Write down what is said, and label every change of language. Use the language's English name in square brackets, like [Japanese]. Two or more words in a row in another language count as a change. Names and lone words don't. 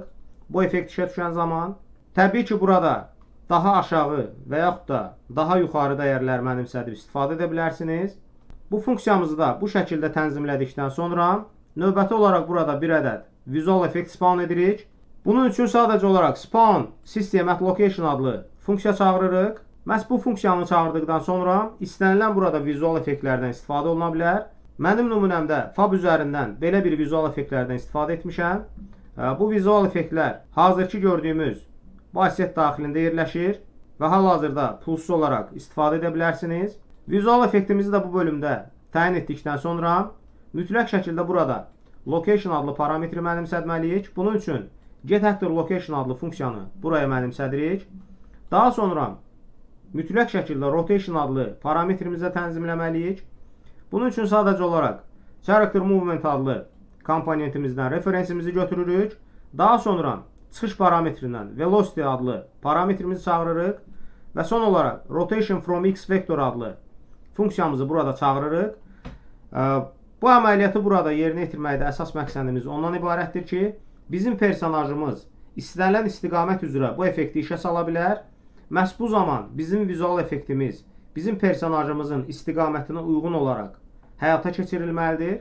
[Azerbaijani] Bu effekt işə düşən zaman. Təbii ki, burada daha aşağı və yaxud da daha yuxarı dəyərlər mənimsədib istifadə edə bilərsiniz. Bu funksiyamızı da bu şəkildə tənzimlədikdən sonra növbəti olaraq burada bir ədəd [English] visual effect spawn [Azerbaijani] edirik. Bunun üçün sadəcə olaraq [English] spawn system at location [Azerbaijani] adlı funksiya çağırırıq. Məhz bu funksiyanı çağırdıqdan sonra istənilən burada vizual effektlərdən istifadə oluna bilər. Mənim nümunəmdə fab üzərindən belə bir vizual effektlərdən istifadə etmişəm. Bu vizual effektlər hazırki gördüyümüz bu asset daxilində yerləşir və hal-hazırda pulsuz olaraq istifadə edə bilərsiniz. Vizual effektimizi də bu bölümdə təyin etdikdən sonra mütləq şəkildə burada location adlı parametri mənimsətməliyik. Bunun üçün getActorLocation adlı funksiyanı buraya mənimsədirik. Daha sonra mütləq şəkildə rotation adlı parametrimizə tənzimləməliyik. Bunun üçün sadəcə olaraq [English] character movement [Azerbaijani] adlı komponentimizdən referensimizi götürürük. Daha sonra çıxış parametrindən velocity adlı parametrimizi çağırırıq və son olaraq [English] rotation from x vector [Azerbaijani] adlı funksiyamızı burada çağırırıq. Bu əməliyyatı burada yerinə yetirməkdə əsas məqsədimiz ondan ibarətdir ki, bizim personajımız istənilən istiqamət üzrə bu effekti işə sala bilər. Məhz bu zaman bizim vizual effektimiz bizim personajımızın istiqamətinə uyğun olaraq həyata keçirilməlidir.